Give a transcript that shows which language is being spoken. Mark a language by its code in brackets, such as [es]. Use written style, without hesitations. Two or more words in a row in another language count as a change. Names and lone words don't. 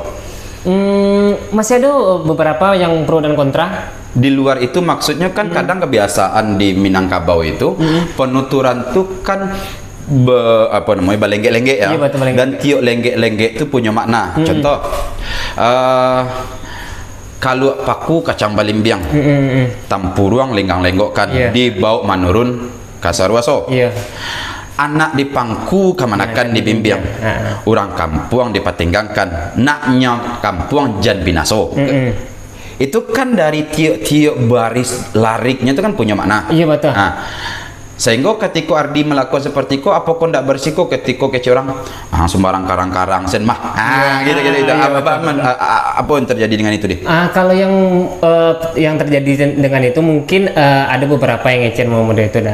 [id] Masih ada beberapa yang pro dan kontra. Di luar itu maksudnya kan kadang kebiasaan di Minangkabau itu penuturan tuh kan balenggek-lenggek ya. Iya, betul, balenggek. Dan tiuk lenggek-lenggek itu punya makna. [min] Contoh kalau paku kacang balimbiang, tampuruang lenggang-lenggokkan, dibawa manurun kasarwaso. [id] Iya. [min] Anak di pangku kamanakan di bimbiang, orang kampung dipatenggangkan, naknya kampung jan binaso. [id] Itu kan dari tiuk-tiuk baris lariknya itu kan punya makna. Iya betul. Sehingga ketika Ardi melakukan seperti itu, apa kok tidak bersiko ketika kece orang sembarang karang-karang sen mah gitu. Apa yang terjadi dengan itu deh? Kalau yang terjadi dengan itu mungkin ada beberapa yang ngecen model itu dah.